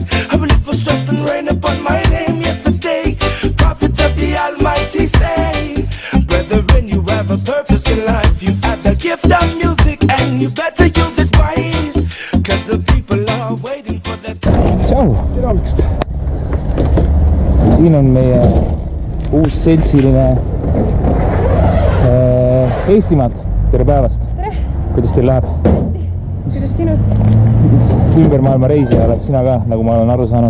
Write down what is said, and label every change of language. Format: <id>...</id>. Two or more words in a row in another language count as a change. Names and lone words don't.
<en>I will live for strength and rain upon my name yesterday. Prophets of the Almighty say, brethren, you have a purpose in life. You have the gift of music, and you better use it wise, cause the people are waiting for that time.</en> <et>Tšau! Tere hommikust! Siin on meie uus seltsiline Eestimaad. Tere päevast! Tere! Kuidas teil läheb? Kuidas sinu? Ümber maailma reisija oled sina ka, nagu ma olen aru saanud.</et>